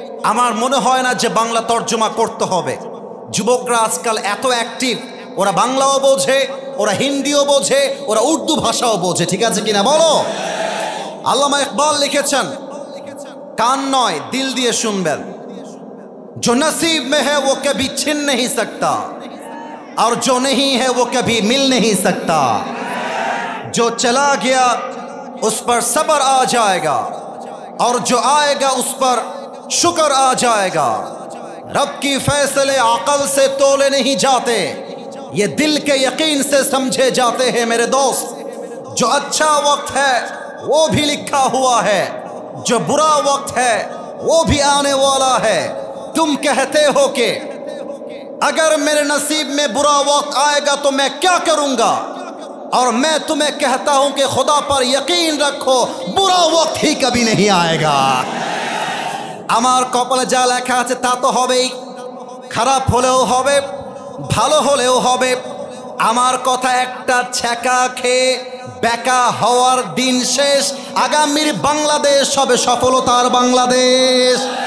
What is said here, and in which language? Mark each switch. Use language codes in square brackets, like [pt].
[bn] আমার মনে হয় না যে বাংলা তর্জমা করতে হবে। যুবকরা আজকাল এত অ্যাক্টিভ, ওরা বাংলাও বোঝে, ওরা হিন্দিও বোঝে, ওরা উর্দু ভাষাও বোঝে, ঠিক আছে কিনা বলো? আল্লামা ইকবাল লিখেছেন, কান নয় দিল দিয়ে শুনবেন। [hi] जो नसीब में है वो कभी छिन नहीं सकता और जो नहीं है वो कभी मिल नहीं सकता। जो चला गया उस पर सब्र आ जाएगा और जो आएगा उस पर शुक्र आ जाएगा। रब की फैसले अकल से तोले नहीं जाते, ये दिल के यकीन से समझे जाते हैं मेरे दोस्त। जो अच्छा वक्त है वो भी लिखा हुआ है, जो बुरा वक्त है वो भी आने वाला है। तुम कहते हो कि अगर मेरे नसीब में बुरा वक्त आएगा तो मैं क्या करूंगा, और मैं तुम्हें कहता हूं कि खुदा पर यकीन रखो बुरा वक्त ही कभी नहीं आएगा। [bn] আমার কপালে যা লেখা আছে তা তো হবেই, খারাপ হলেও হবে, ভালো হলেও হবে। আমার কথা একটা ছ্যাঁকা খেয়ে বেকা হওয়ার দিন শেষ। আগামীর বাংলাদেশ হবে সফলতার বাংলাদেশ।